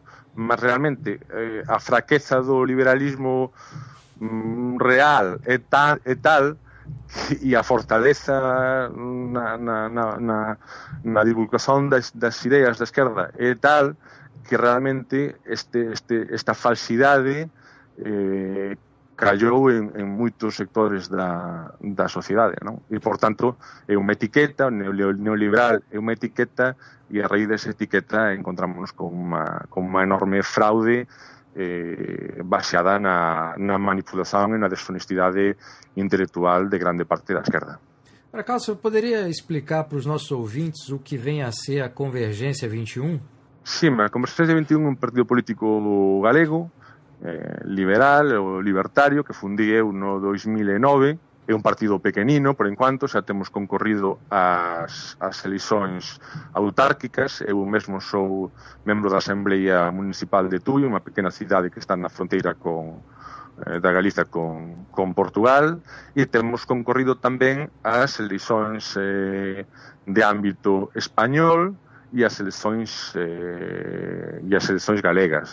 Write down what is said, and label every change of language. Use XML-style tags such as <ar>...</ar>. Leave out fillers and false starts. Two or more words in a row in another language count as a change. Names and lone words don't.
<gl>Mas realmente a fraqueza do liberalismo real é tal e a fortaleza na divulgación das ideas da esquerda é tal que realmente esta falsidade callou en moitos sectores da sociedade, non? E, por tanto, é unha etiqueta, neoliberal é unha etiqueta, e a raíz desa etiqueta encontrámonos con unha enorme fraude baseada na manipulación e na deshonestidade intelectual de grande parte da esquerda.</gl> <pt>Para Carlos, você poderia explicar para os nossos ouvintes o que vem a ser a Convergência 21?</pt> <gl>Sim, a Convergência 21 é un partido político galego, liberal ou libertario, que fundí eu no 2009. É un partido pequenino, por enquanto, xa temos concorrido as eleições autárquicas. Eu mesmo sou membro da Asamblea Municipal de Tui, unha pequena cidade que está na fronteira da Galiza con Portugal, e temos concorrido tamén as eleições de ámbito español e as eleições galegas.</gl>